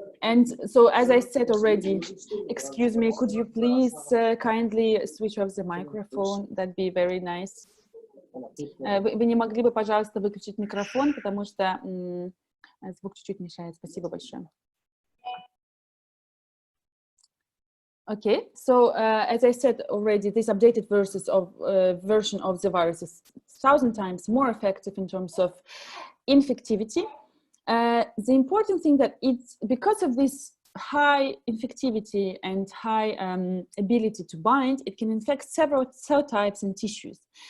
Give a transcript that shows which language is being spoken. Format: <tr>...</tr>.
<en>And so, as I said already, excuse me, could you please kindly switch off the microphone? That'd be very nice.</en> <ru>Вы не могли бы, пожалуйста, выключить микрофон, потому что звук чуть-чуть мешает. Спасибо большое.</ru> <en>Okay, so as I said already, this updated version of the virus is 1,000 times more effective in terms of infectivity. The important thing that it's because of this high infectivity and high ability to bind, it can infect several cell types and tissues.</en>